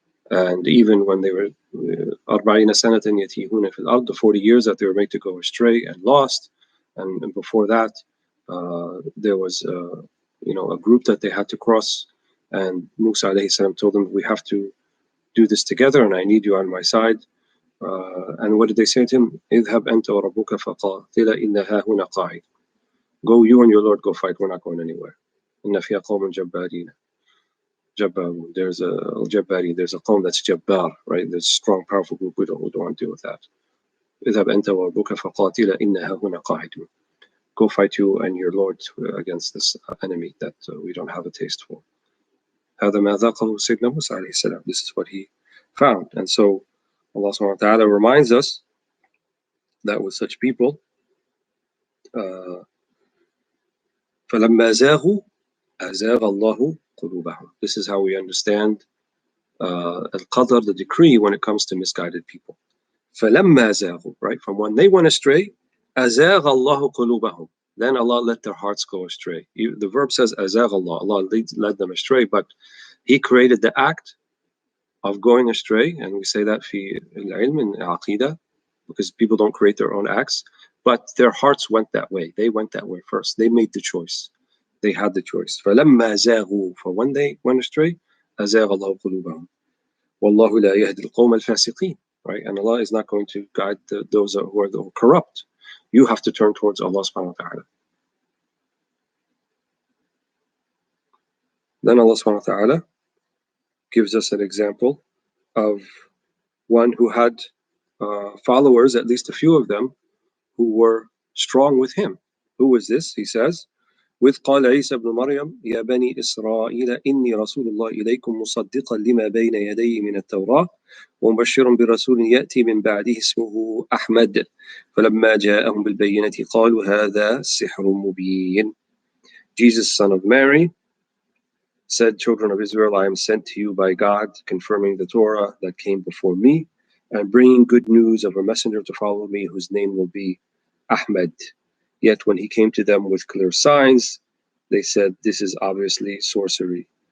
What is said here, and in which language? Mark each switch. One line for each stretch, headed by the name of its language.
English: And even when they were
Arabic: 40 sanatan yatihuna fil ard,
English: the 40 years that they were made to go astray and lost, and before that, there was a group that they had to cross, and Musa alayhi salam told them, we have to do this together, and I need you on my side. And what did they say to him?
Arabic: اذهب أنت وربك فقاتلا إن هاهنا قاعد.
English: Go, you and your Lord, go fight. We're not going anywhere.
Arabic: إن فيها قوم جبارين.
English: There's a qawm that's jabbar, right? There's a strong, powerful group. We don't want to deal with that.
Arabic: اذهب أنت وربك فقاتلا إن هاهنا قاعدون.
English: Go fight you and your Lord against this enemy that we don't have a taste for.
Arabic: هذا ما ذاقه سيدنا موسى عليه السلام.
English: This is what he found. And so Allah subhanahu wa ta'ala reminds us that with such people,
Arabic: فَلَمَّا زَاغُوا أَزَاغَ اللَّهُ قُلُوبَهُم.
English: This is how we understand al-qadr, the decree, when it comes to misguided people.
Arabic: فَلَمَّا زَاغُوا, right?
English: From when they went astray,
Arabic: أَزَاغَ اللَّهُ قُلُوبَهُم.
English: Then Allah let their hearts go astray. The verb says أَزَاغَ Allah. Allah led them astray, but He created the act of going astray, and we say that
Arabic: في العلم
English: in Aqidah, because people don't create their own acts, but their hearts went that way. They went that way first. They made the choice. They had the choice.
Arabic: فَلَمَّا زَاغُوا,
English: for when they went astray,
Arabic: أَزَاغَ اللَّهُ قُلُوبَهُم وَاللَّهُ لَا يَهْدِي الْقَوْمَ الْفَاسِقِينَ.
English: Right? And Allah is not going to guide those who are corrupt. You have to turn towards Allah subhanahu wa ta'ala. Then Allah subhanahu wa ta'ala gives us an example of one who had followers, at least a few of them, who were strong with him. Who was this? He says,
Arabic: وإذ قال عيسى ابن مريم يا بني إسرائيل إني رسول الله إليكم مصدقا لما بين يدي من التوراة ومبشرا برسول يأتي من بعده اسمه أحمد فلما جاءهم بالبينة قالوا هذا سحر مبين.
English: Jesus, son of Mary, said, children of Israel, I am sent to you by God, confirming the Torah that came before me, and bringing good news of a messenger to follow me, whose name will be Ahmed. Yet when he came to them with clear signs, they said, this is obviously sorcery.